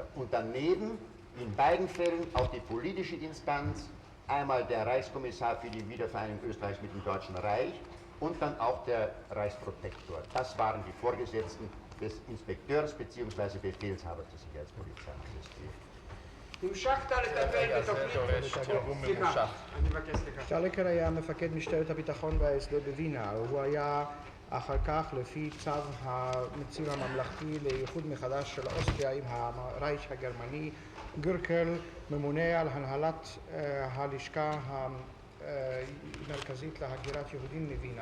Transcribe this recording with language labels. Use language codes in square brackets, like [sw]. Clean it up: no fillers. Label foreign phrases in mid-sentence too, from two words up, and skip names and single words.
[de] Und daneben in beiden Fällen auch die politische Instanz, einmal der Reichskommissar für die Wiedervereinigung Österreichs mit dem Deutschen Reich und dann auch der Reichsprotektor. Das waren die Vorgesetzten des Inspekteurs bzw. Befehlshabers der Sicherheitspolizei des SD. [he] המשכת לטפל בתוכנית... סליחה, אני מבקש סליחה. שטלקר היה מפקד משטרת הביטחון וההסדר בווינה. הוא היה אחר כך, לפי צו הנציב הממלכתי לאיחוד מחדש של אוסטריה עם הרייך הגרמני, גורקל, ממונה על הנהלת הלשכה המרכזית להגירת יהודים מווינה.